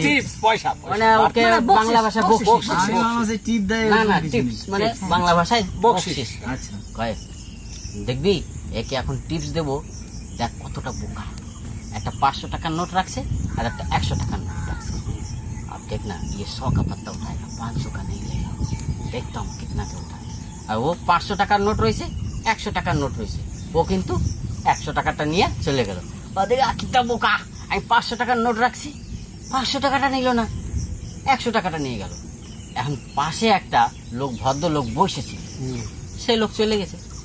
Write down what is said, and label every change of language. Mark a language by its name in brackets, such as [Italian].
[Bangla] Tips, পয়সা মানে ওকে বাংলা ভাষায় বকশিস। আমি ভাবলাম যে টিপ দেয় না এরকম না, কিছু টিপস নেই। মানে বাংলা ভাষায় বকশিস। আচ্ছা, কয় দেখবি একে এখন টিপস দেবো, দেখ কতটা বোকা। একটা 500 টাকার নোট রাখছে আর একটা 100 টাকার নোট রাখছে। [Hindi] अब देखना ये 100 का पत्ता उठाएगा, 500 का नहीं लेगा, देखता हूँ कितना का उठाए। [Bangla] আর ও 500 টাকার নোট রয়েছে, 100 টাকার নোট রয়েছে, ও কিন্তু 100 টাকাটা নিয়ে চলে গেল। ওদিকে কিটা বোকা, আমি 500 টাকার নোট রাখছি, 500 টাকাটা নিল না, 100 টাকাটা নিয়ে গেল। এখন পাশে একটা লোক, ভদ্র লোক বসেছিল, সেই লোক চলে গেছে।